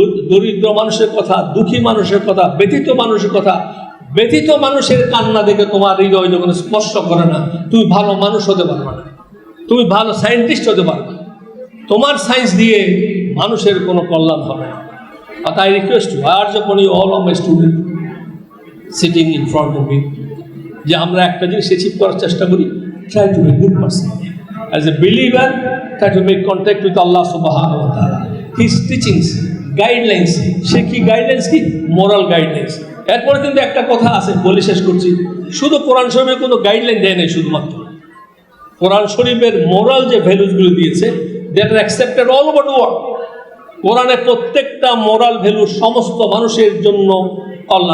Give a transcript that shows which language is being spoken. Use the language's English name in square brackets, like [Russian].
[Bangla] দরিদ্র মানুষের কথা, দুঃখী মানুষের কথা, ব্যথিত মানুষের কথা, ব্যথিত মানুষের কান্না দেখে তোমার হৃদয় যখন স্পর্শ করে না, তুমি ভালো মানুষ হতে পারবে না, তুমি ভালো সায়েন্টিস্ট হতে পারবে না। তোমার সায়েন্স দিয়ে মানুষের কোনো কল্যাণ হবে না। [English] But I request you, I urge upon you, all of my students sitting in front of me, [Bangla] যে আমরা একটা জিনিস অ্যাচিভ করার চেষ্টা করি, [English] try to be a good person. As a believer, try to make contact with Allah subhanahu wa ta'ala. His teachings, guidelines, [Bangla] সে কি guidelines, কি moral guidelines. এরপরে কিন্তু একটা কথা আছে, বলে শেষ করছি, শুধু কোরআন শরীফের কোনো গাইডলাইন দেয় নাই, শুধুমাত্র কোরআন শরীফের মোরাল যে ভ্যালুসগুলো দিয়েছে, [English] That are accepted all over the world. [Bangla] কোরআনের প্রত্যেকটা মোরাল ভ্যালু সমস্ত মানুষের জন্য কল্যাণ।